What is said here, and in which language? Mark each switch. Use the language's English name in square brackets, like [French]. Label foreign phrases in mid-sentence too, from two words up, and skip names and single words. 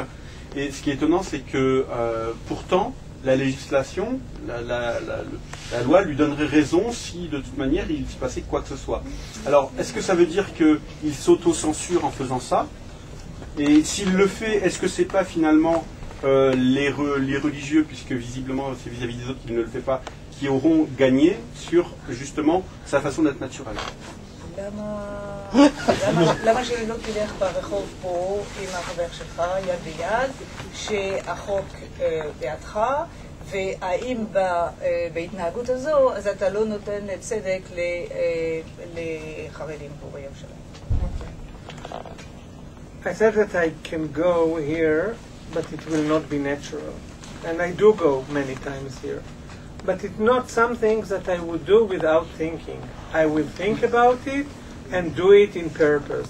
[French] Et ce qui est étonnant, c'est que pourtant, la législation, la loi lui donnerait raison si de toute manière il se passait quoi que ce soit. Alors, est-ce que ça veut dire qu'il s'auto-censure en faisant ça? Et s'il le fait, est-ce que c'est pas finalement les religieux, puisque visiblement c'est vis-à-vis des autres qu'il ne le fait pas, qui auront gagné sur justement sa façon d'être naturelle? [Hebrew] למה שלא תלך ברחוב פה עם החבר שלך יד ביד, שהחוק בידך, והאם בהתנהגות הזו אז אתה לא נותן צדק לחרדים פה בירושלים? [English] I said that I can go here, but it will not be natural. And I do go many times here. But it's not something that I would do without thinking. I will think about it and do it in purpose.